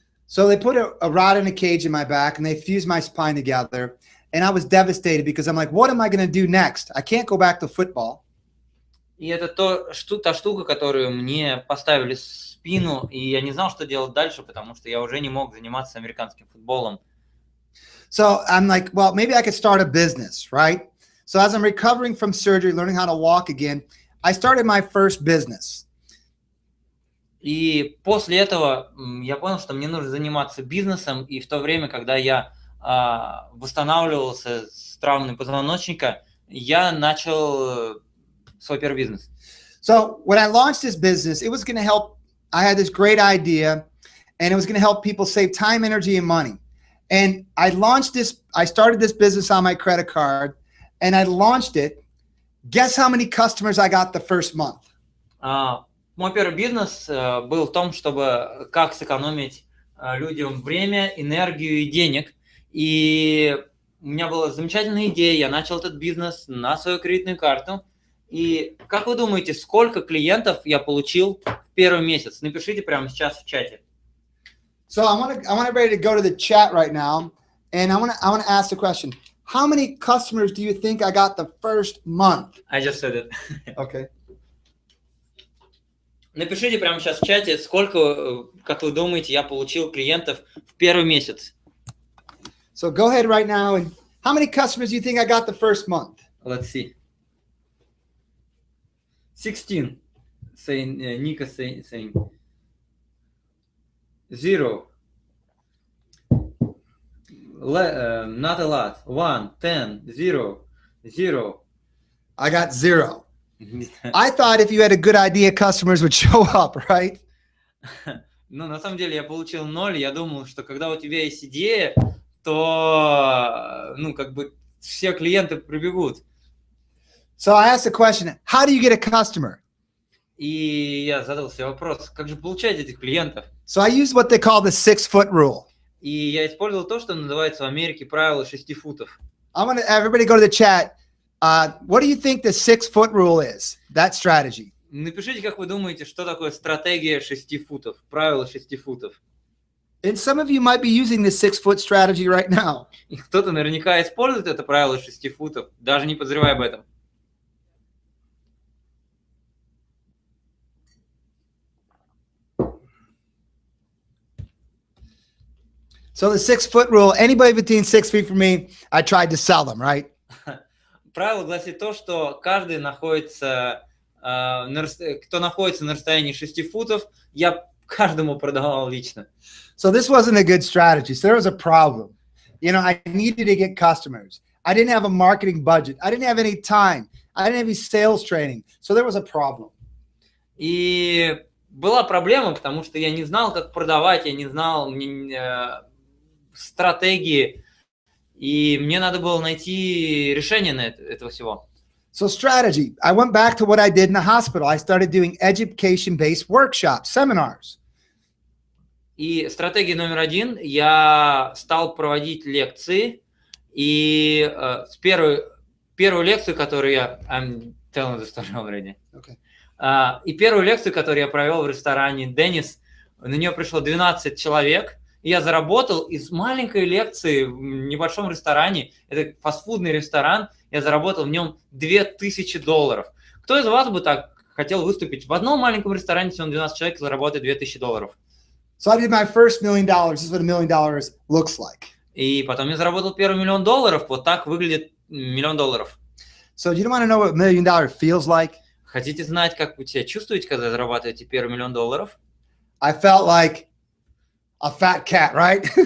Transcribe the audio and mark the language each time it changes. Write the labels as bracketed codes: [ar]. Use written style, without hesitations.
[en] So they put a rod in a cage in my back and they fused my spine together. And I was devastated because I'm like, what am I going to do next? I can't go back to football. [ru] И это та штука, которую мне поставили в спину, и я не знал, что делать дальше, потому что я уже не мог заниматься американским футболом. [en] So I'm like, well, maybe I could start a business, right? So as I'm recovering from surgery, learning how to walk again, I started my first business. [ru] И после этого я понял, что мне нужно заниматься бизнесом, и в то время, когда я восстанавливался с травмой позвоночника, я начал свой первый бизнес. [en] So when I launched this business, it was going to help. I had this great idea, and it was going to help people save time, energy, and money. And I started this business on my credit card, and I launched it. Guess how many customers I got the first month? [ru] Мой первый бизнес был в том, чтобы как сэкономить людям время, энергию и денег. И у меня была замечательная идея. Я начал этот бизнес на свою кредитную карту. И как вы думаете, сколько клиентов я получил в первый месяц? Напишите прямо сейчас в чате. [en] So I want everybody to go to the chat right now, and I want to ask the question: how many customers do you think I got the first month? I just said it. Okay. [ru] Напишите прямо сейчас в чате, сколько, как вы думаете, я получил клиентов в первый месяц. [en] So go ahead right now, and how many customers do you think I got the first month? Let's see. 16. Nika saying. 0. Not a lot. 1, 10, 0, 0. I got 0. I thought if you had a good idea, customers would show up, right? [ru] Ну, на самом деле я получил 0. Я думал, что когда у тебя есть идея, то, ну, как бы все клиенты прибегут. [en] So I asked the question, how do you get a customer? [ru] И я задал себе вопрос, как же получать этих клиентов? [en] So I used what they call the 6-foot rule. [ru] И я использовал то, что называется в Америке правило 6 футов. [en] I want everybody go to the chat. What do you think the 6-foot rule is? That strategy. [ru] Напишите, как вы думаете, что такое стратегия 6 футов, правило 6 футов. [en] And some of you might be using the 6-foot strategy right now. [ru] И кто-то наверняка использует это правило 6 футов, даже не подозревая об этом. [en] So the 6-foot rule, anybody between 6 feet from me, I tried to sell them, right? [ru] Правило гласит то, что каждый находится, кто находится на расстоянии 6 футов, я каждому продавал лично. [en] So this wasn't a good strategy. So there was a problem. You know, I needed to get customers. I didn't have a marketing budget. I didn't have any time. I didn't have any sales training. So there was a problem. [ru] И была проблема, потому что я не знал, как продавать, я не знал стратегии, и мне надо было найти решение на этого всего. [en] So strategy, I went back to what I did in the hospital. I started doing education-based workshops, seminars. [ru] И стратегия номер один, я стал проводить лекции, и первую лекцию, которую я... [en] I'm telling the story already. Okay. [ru] И первую лекцию, которую я провел в ресторане «Деннис», на нее пришло 12 человек, и я заработал из маленькой лекции в небольшом ресторане, это фастфудный ресторан, я заработал в нем $2000. Кто из вас бы так хотел выступить в одном маленьком ресторане, всего 12 человек, и заработать $2000? [en] So I did my first $1 million. This is what $1 million looks like. [ru] И потом я заработал первый $1 миллион. Вот так выглядит $1 миллион. [en] So you don't want to know what $1 million feels like? [ru] Хотите знать, как вы себя чувствуете, когда зарабатываете первый $1 миллион? [en] I felt like a fat cat, right?